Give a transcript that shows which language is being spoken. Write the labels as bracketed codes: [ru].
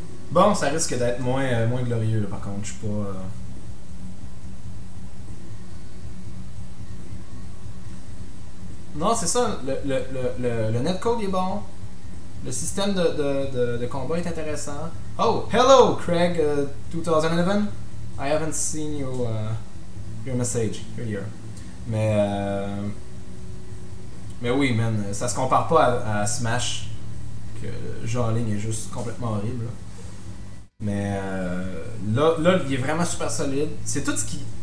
[fr] Bon, ça risque d'être moins glorieux, là, par contre, je suis pas... Non, c'est ça, le netcode est bon, le système de combat est intéressant. [en] Oh, hello, Craig 2011. I haven't seen your message earlier. [fr] Mais oui, man, ça se compare pas à Smash, que le jeu en ligne est juste complètement horrible. Là. Mais là, il est vraiment super solide. C'est tout ce qui...